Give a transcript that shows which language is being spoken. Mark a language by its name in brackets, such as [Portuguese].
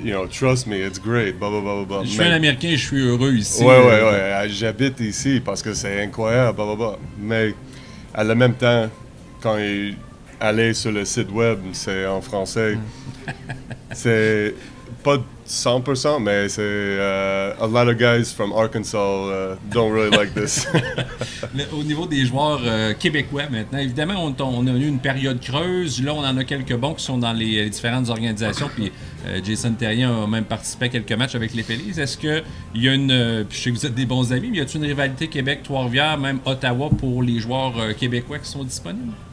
[English] Trust me, it's great, blah, blah, blah, blah. [French] Je suis un Américain et je suis heureux ici. Ouais. J'habite ici parce que c'est incroyable, blah, blah, blah. Mais à la même temps, quand il allait sur le site web, c'est en français. C'est pas 100%, mais c'est [English] a lot of guys from Arkansas don't really like this. [French] Au niveau des joueurs québécois maintenant, évidemment, on a eu une période creuse. Là, on en a quelques bons qui sont dans les différentes organisations. Puis Jason Terrien a même participé à quelques matchs avec les Phillies. Est-ce qu'il y a puis je sais que vous êtes des bons amis, mais y a-t-il une rivalité Québec-Trois-Rivières, même Ottawa, pour les joueurs québécois qui sont disponibles?